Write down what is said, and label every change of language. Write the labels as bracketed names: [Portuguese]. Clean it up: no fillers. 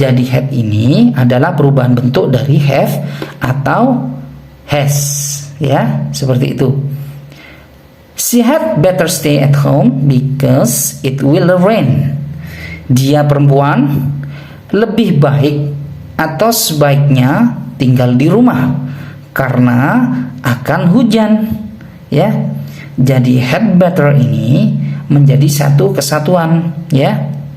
[Indonesian] Jadi had ini adalah perubahan bentuk dari have atau has ya, seperti itu. [English] She had better stay at home because it will rain. [Indonesian] Dia perempuan lebih baik atau sebaiknya tinggal di rumah karena akan hujan ya. Jadi had better ini menjadi satu kesatuan ya.